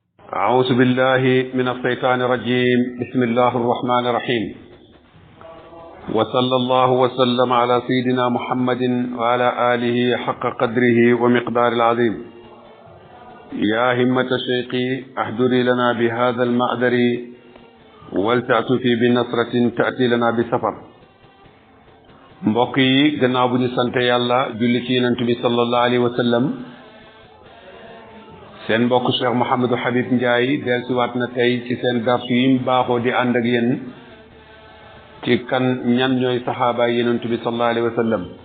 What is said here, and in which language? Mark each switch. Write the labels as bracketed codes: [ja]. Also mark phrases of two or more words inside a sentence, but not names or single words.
[ar] أعوذ بالله من الشيطان الرجيم بسم الله الرحمن الرحيم وصلى الله وسلم على سيدنا محمد وعلى آله حق قدره ومقدار العظيم يا همة شيخي احضري لنا بهذا المعذر ولتعطفي بنصرة تأتي لنا بسفر [wo] mbokk yi gannaaw bu ñu sant yàlla julli ci yonent bi [ar] صلى الله عليه وسلم [wo] seen mbokk Cheikh Mouhamadou Habib Ndiaye dellusiwaat na tey ci seen darsu yi mu baaxoo di ànd ak yéen ci kan ñan ñooy saxaaba yi yonent bi [ar] صلى الله عليه وسلم